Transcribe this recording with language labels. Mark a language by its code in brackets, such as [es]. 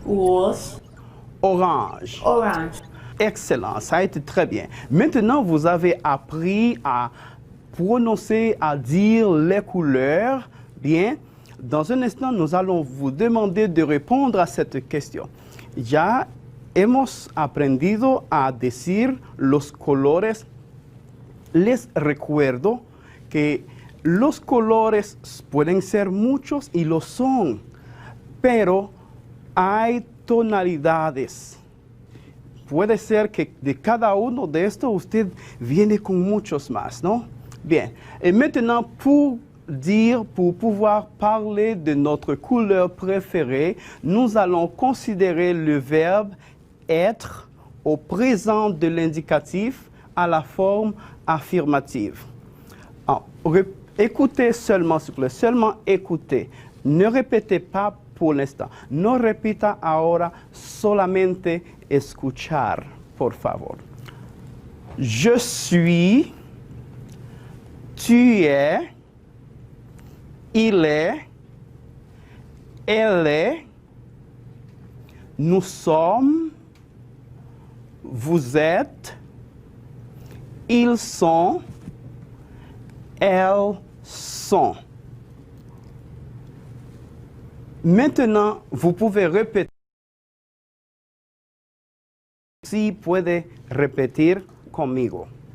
[fr] rose, orange. orange. Excellent, ça a été très bien. Maintenant, vous avez appris à prononcer, à dire les couleurs. Bien, dans un instant, nous allons vous demander de répondre à cette question. [es] Ya hemos aprendido a decir los colores. Les recuerdo que los colores pueden ser muchos y lo son, pero hay tonalidades. Puede ser que de cada uno de estos usted viene con muchos más, ¿no? [fr] Bien, et maintenant pour pouvoir parler de notre couleur préférée, nous allons considérer le verbe être au présent de l'indicatif à la forme affirmative. Alors, écoutez seulement, s'il vous plaît, seulement écoutez. Ne répétez pas por l'instant. [es] No repita ahora, solamente escuchar, por favor. [fr] Je suis, tu es, il est, elle est, nous sommes, vous êtes, ils sont, elles sont. Maintenant, vous pouvez répéter. [es] Si puede repetir conmigo.